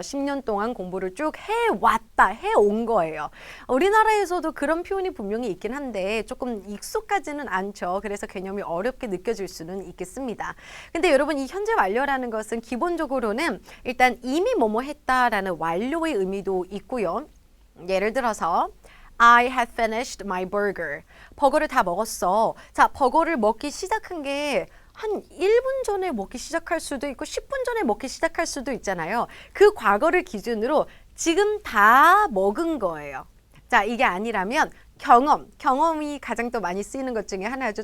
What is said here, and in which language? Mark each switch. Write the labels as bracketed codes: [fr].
[ko] 10년 동안 공부를 쭉 해왔다, 해온 거예요. 우리나라에서도 그런 표현이 분명히 있긴 한데 조금 익숙하지는 않죠. 그래서 개념이 어렵게 느껴질 수는 있겠습니다. 근데 여러분 이 현재 완료라는 것은 기본적으로는 일단 이미 뭐뭐 했다라는 완료의 의미도 있고요. 예를 들어서 [en] I have finished my burger. [ko] 버거를 다 먹었어. 자, 버거를 먹기 시작한 게 한 1분 전에 먹기 시작할 수도 있고 10분 전에 먹기 시작할 수도 있잖아요. 그 과거를 기준으로 지금 다 먹은 거예요. 자, 이게 아니라면 경험이 가장 또 많이 쓰이는 것 중에 하나죠.